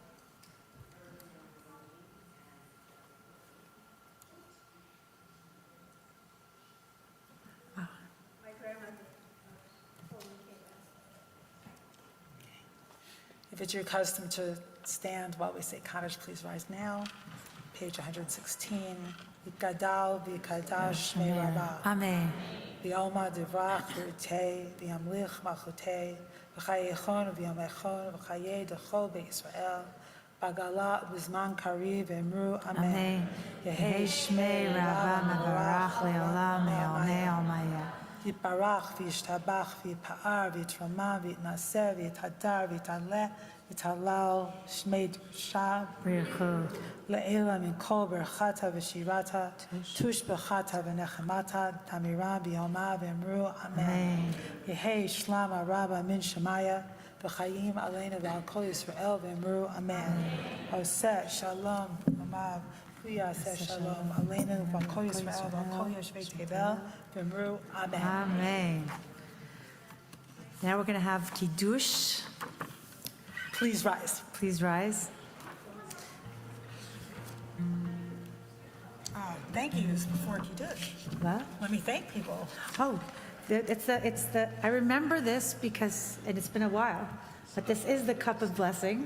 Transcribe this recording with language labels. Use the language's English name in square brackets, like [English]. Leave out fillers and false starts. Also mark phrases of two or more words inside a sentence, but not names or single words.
[English] If it's your custom to stand while we say Kaddish, please rise now. Page 116. [Aramaic] יתגדל ויתקדש שמיה רבא. Amen. בעלמא די ברא כרעותה וימליך מלכותה בחייכון וביומיכון ובחיי דכל בית ישראל בעגלא ובזמן קריב ואמרו אמן. Amen. יהא שמיה רבא מברך לעלם ולעלמי עלמיא. ויתברך וישתבח ויתפאר ויתרומם ויתנשא ויתהדר ויתעלה ויתהלל שמיה דקודשא B'richu. לעלא מן כל ברכתא ושירתא, תשבחתא ונחמתא, דאמירן בעלמא ואמרו, אמן. יהא שלמא רבא מן שמיא, וחיים עלינו ועל כל ישראל ואמרו, אמן. [Hebrew] עושה שלום, במרומיו, הוא יעשה שלום, עלינו ועל כל ישראל ועל כל יושבי תבל, ואמרו, amen. Amen. [English] Now we're going to have Kiddush. Please rise. Please rise. Thank yous before Kiddush. What? Let me thank people. Oh, it's the, I remember this because, and it's been a while, but this is the cup of blessing,